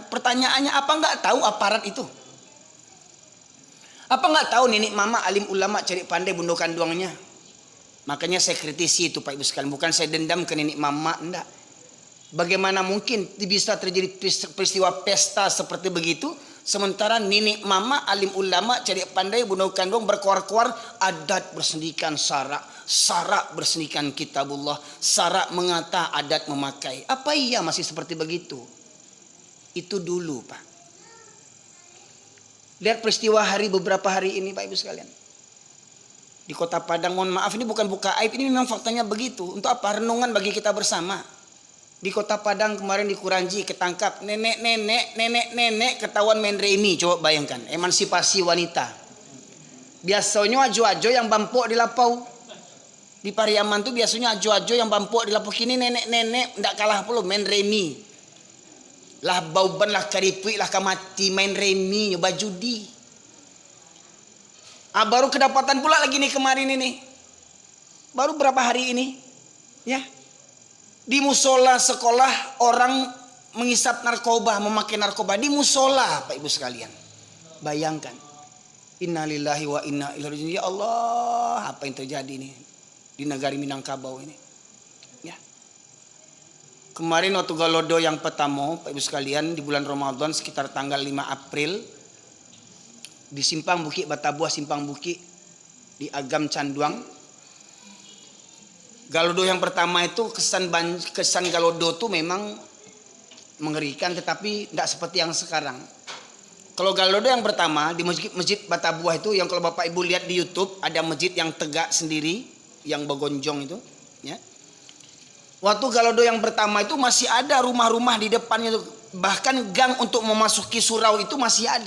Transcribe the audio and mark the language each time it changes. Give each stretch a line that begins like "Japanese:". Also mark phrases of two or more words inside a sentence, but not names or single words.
Indonesian: Pertanyaannya, apa nggak tahu aparat itu? Apa nggak tahu nenek mama alim ulama cari pandai bundokan duangnya? Makanya saya kritisi itu Pak Ibu sekalian. Bukan saya dendam ke nenek mama, enggak. Bagaimana mungkin bisa terjadi peristiwa pesta seperti begitu, sementara nenek mama alim ulama cari pandai bundokan duang berkoar-koar adat bersendikan syarak bersendikan kitabullah, syarak mengata adat memakai. Apa iya masih seperti begitu? Itu dulu Pak. Lihat peristiwa beberapa hari ini Pak Ibu sekalian. Di Kota Padang, mohon maaf ini bukan buka aib, ini memang faktanya begitu. Untuk apa? Renungan bagi kita bersama. Di Kota Padang kemarin di Kuranji ketangkap nenek ketahuan main remi. Coba bayangkan, emansipasi wanita. Biasanya ajo-ajo yang bampok di Lapau. Di Pariaman tuh biasanya ajo-ajo yang bampok di Lapau.
Minangkabau: Kini nenek tidak kalah pula main remi. Lah bauban lah karipik lah kamati main remi nyoba judi.
Indonesian: Baru kedapatan pula lagi nih kemarin ini. Baru berapa hari ini, ya. Di musola sekolah orang mengisap narkoba, memakai narkoba di musola, Pak Ibu sekalian. Bayangkan.
Arabic: إنا لله وإنا إليه راجعون. يا الله,
Indonesian: apa yang terjadi nih di negara Minangkabau ini? Ya. Kemarin waktu Galodo yang pertama, Pak Ibu sekalian, di bulan Ramadan sekitar tanggal 5 April di Simpang Bukit Batabuah, Simpang Bukit di Agam Canduang. Galodo yang pertama itu kesan Galodo itu memang mengerikan, tetapi tidak seperti yang sekarang. Kalau Galodo yang pertama di masjid Batabuah itu, yang kalau Bapak Ibu lihat di YouTube ada masjid yang tegak sendiri, yang begonjong itu, ya. Waktu Galodo yang pertama itu masih ada rumah-rumah di depannya itu, bahkan gang untuk memasuki surau itu masih ada.